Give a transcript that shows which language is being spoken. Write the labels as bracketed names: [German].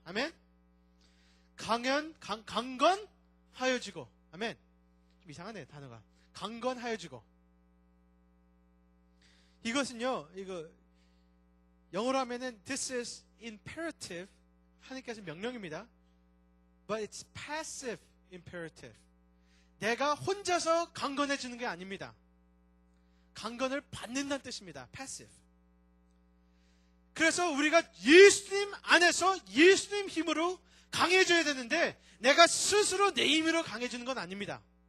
[Korean] 아멘. 강건하여지고. 아멘. 좀 이상하네 단어가. 강건하여지고. 이것은요, 이거 영어로 하면은 [English] this is imperative. [Korean] 하나님께서 명령입니다. [English] But it's passive imperative. [Korean] 내가 혼자서 강건해지는 게 아닙니다. 강건을 받는다는 뜻입니다. [English] passive. [Korean] 그래서 우리가 예수님 안에서 예수님 힘으로 강해져야 되는데 내가 스스로 내 힘으로 강해지는 건 아닙니다.